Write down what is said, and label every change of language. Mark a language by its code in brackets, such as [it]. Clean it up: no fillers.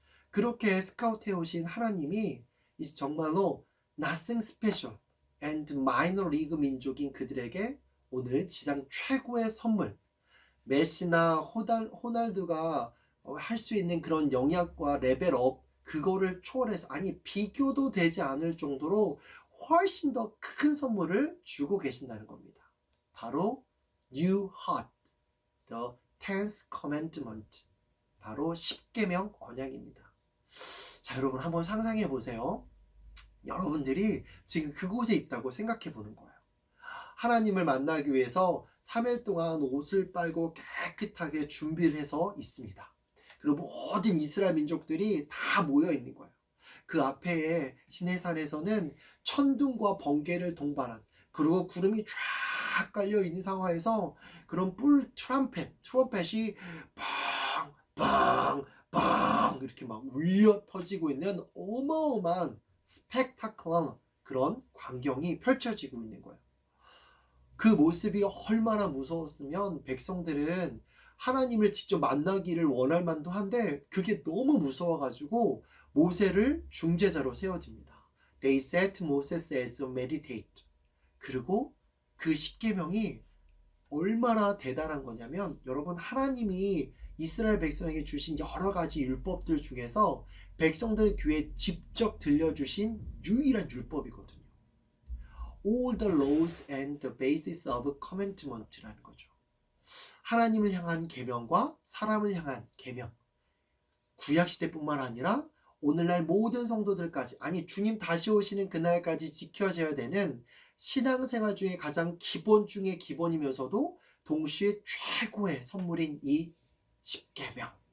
[ko] 그렇게 스카우트해 오신 하나님이 이제 정말로 [en] nothing special and minor league [ko] 민족인 그들에게 오늘 지상 최고의 선물, 메시나 호날두가 할 수 있는 그런 영역과 레벨업, 그거를 초월해서, 아니 비교도 되지 않을 정도로 훨씬 더 큰 선물을 주고 계신다는 겁니다. 바로 [en] New Heart, the 10th Commandment, [ko] 바로 10계명 언약입니다. 자, 여러분 한번 상상해 보세요. 여러분들이 지금 그곳에 있다고 생각해 보는 거예요. 하나님을 만나기 위해서 3일 동안 옷을 빨고 깨끗하게 준비를 해서 있습니다. 그리고 모든 이스라엘 민족들이 다 모여 있는 거예요. 그 앞에 시내산에서는 천둥과 번개를 동반한, 그리고 구름이 쫙 깔려 있는 상황에서 그런 트럼펫이 빵빵빵 이렇게 막 울려 퍼지고 있는 어마어마한 스펙타클한 그런 광경이 펼쳐지고 있는 거예요. 그 모습이 얼마나 무서웠으면 백성들은 하나님을 직접 만나기를 원할 만도 한데 그게 너무 무서워가지고 모세를 중재자로 세워집니다. [en] They set Moses as a mediator. [ko] 그리고 그 10계명이 얼마나 대단한 거냐면, 여러분 하나님이 이스라엘 백성에게 주신 여러 가지 율법들 중에서 백성들 귀에 직접 들려주신 유일한 율법이거든요. [en] All the laws and the basis of commandment [ko] 라는 거죠. 하나님을 향한 계명과 사람을 향한 계명, 구약시대뿐만 아니라 오늘날 모든 성도들까지, 아니 주님 다시 오시는 그날까지 지켜져야 되는 신앙생활 중에 가장 기본 중에 기본이면서도 동시에 최고의 선물인 이 10계명.